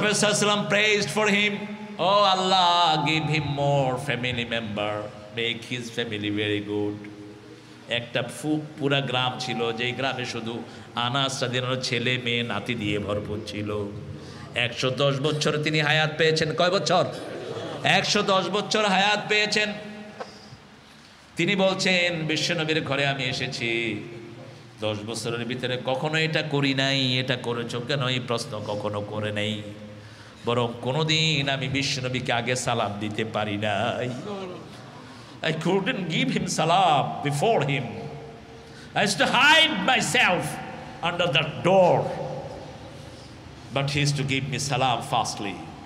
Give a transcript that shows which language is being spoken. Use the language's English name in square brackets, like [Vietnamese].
[English] Prophet sallallahu alaihi wasallam praised for him. Oh Allah, give him more family member, make his family very good. [Bangla] একটা পুরা গ্রাম ছিল, যেই গ্রামে শুধু আনাস রাদিয়াল্লাহু আনহুর ছেলে মেয়ে নাতি দিয়ে ভরপুর ছিল। 110 বছর তিনি হায়াত পেয়েছেন। কয় বছর? 110 বছর হায়াত পেয়েছেন। তিনি বলছেন বিশ্বনবীর ঘরে আমি এসেছি, 10 বছরের ভিতরে কখনো এটা করি নাই, এটা করেছো কেন এই প্রশ্ন কখনো করে নাই, বরং কোনোদিন আমি বিশ্বনবীকে আগে সালাম দিতে পারি নাই। [English] I couldn't give him salam before him. I used to hide myself under the door, but he used to give me salam fastly.